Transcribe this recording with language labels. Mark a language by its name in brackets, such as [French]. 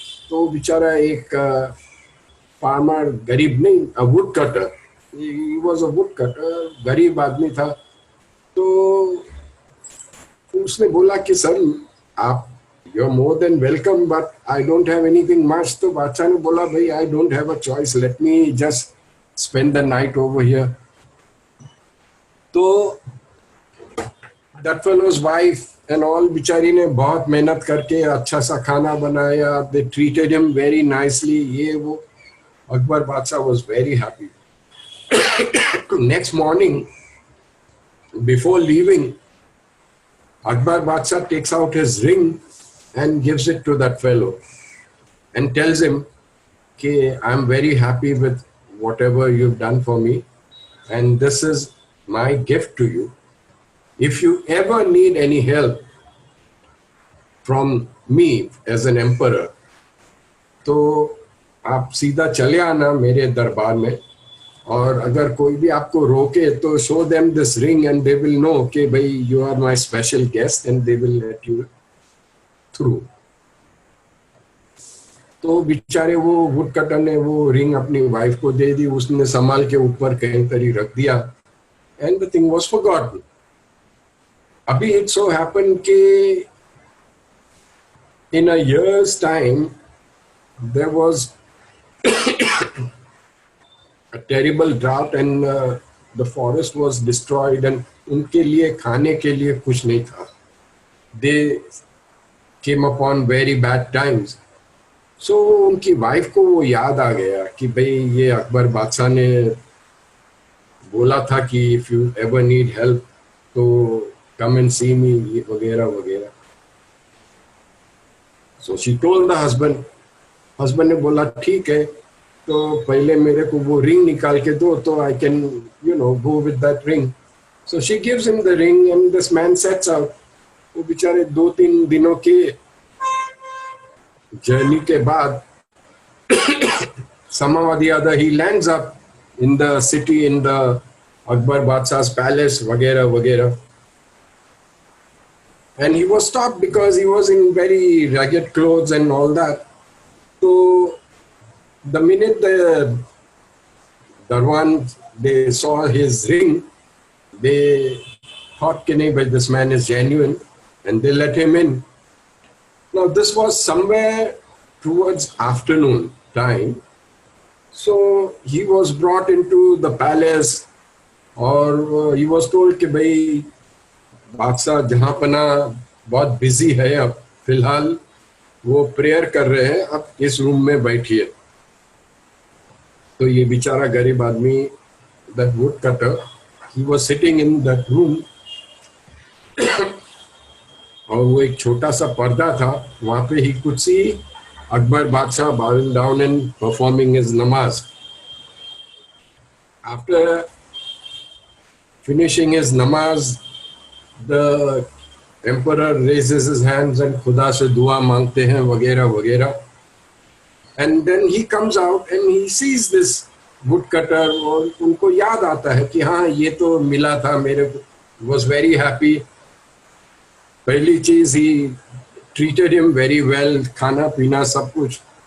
[Hindi] तो बेचारा एक फार्मर, गरीब नहीं, [English] a woodcutter, he was a woodcutter, [Hindi] गरीब आदमी था. तो उसने बोला कि सर आप [English] you're more than welcome but I don't have anything much. [Hindi] तो बादशाह ने बोला भाई [English] I don't have a choice, let me just spend the night over here. [Hindi] तो [English] that fellow's wife and all [Hindi] बिचारी ने बहुत मेहनत करके अच्छा सा खाना बनाया. [English] They treated him very nicely. [Hindi] ये वो [English] Akbar Badshah was very happy. Next morning, before leaving, Akbar Badshah takes out his ring and gives it to that fellow and tells him, "Okay, I'm very happy with whatever you've done for me, and this is my gift to you. If you ever need any help from me as an emperor, [Hindi] तो आप सीधा चले आना मेरे दरबार में, [English] और अगर कोई भी आपको रोके तो show them this ring and they will know [Hindi] कि भाई [English] you are my special guest and they will let you through." [Hindi] तो बेचारे वो वुडकटर ने वो रिंग अपनी वाइफ को दे दी. उसने संभाल के ऊपर कहीं तरी रख दिया [English] and the thing was forgotten. अभी it so happened कि in a year's time there was a terrible drought and the forest was destroyed and [Hindi] उनके लिए खाने के लिए कुछ नहीं था. [English] They came upon very bad times. [Hindi] So उनकी वाइफ को वो याद आ गया कि भाई ये अकबर बादशाह ने बोला था कि [English] if you ever need help [Hindi] तो [English] come and see me [Hindi] वगैरह वगैरह. [English] So she told the husband. [Hindi] Husband ने बोला ठीक है, तो पहले मेरे को वो रिंग निकाल के दो तो [English] I can go with that ring. So she gives him the ring and this man sets out. [Hindi] वो बेचारे 2-3 दिनों के जर्नी के बाद [English] somehow or the other he lands up in the city, in the Akbar Badshah's palace [Hindi] वगैरह वगैरह. [English] And he was stopped because he was in very ragged clothes and all that. So the minute the Darwan, they saw his ring, they thought, but this man is genuine, and they let him in. Now this was somewhere towards afternoon time. So he was brought into the palace, or he was told [Hindi] कि भाई बादशाह जहाँ पना बहुत busy है, अब फिलहाल वो प्रेयर कर रहे हैं, अब इस रूम में बैठिए. तो ये बेचारा गरीब आदमी, [English] that woodcutter, he was sitting in that room. [Hindi] और वो एक छोटा सा पर्दा था, वहाँ पे [English] he could see Akbar Badshah bowing down and performing his namaz. After finishing his namaz, the emperor raises his hands and [Hindi] खुदा से दुआ मांगते हैं वगैरह वगैरह. [English] And then he comes out and he sees this woodcutter, [Hindi] और उनको याद आता है कि हाँ ये तो मिला था मेरे को. [English] Was very happy. [Hindi] पहली चीज [English] he treated him very well, [Hindi] खाना पीना सब कुछ.